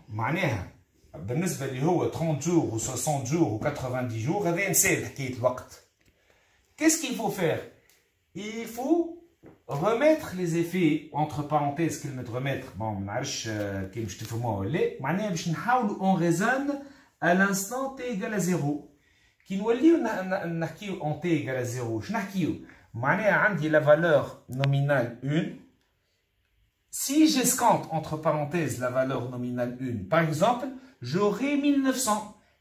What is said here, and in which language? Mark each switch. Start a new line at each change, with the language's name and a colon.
Arabic: معناها بالنسبة اللي هو
French: 30 jours ou 60 jours ou 90 jours,
Arabic: هذا نسال حكاية الوقت.
French: Qu'est-ce qu'il faut faire? Il faut remettre les effets entre parenthèses كلمة remettre.
Arabic: Bon, ما نعرفش كي باش تفهموها ولا لا. معناها باش نحاولوا
French: on raisonne à l'instant t égale à 0. Qui nous dit en t égale à 0. Je n'ai la valeur nominale 1. Si j'escompte entre parenthèses la valeur nominale 1, par exemple, j'aurai 1900.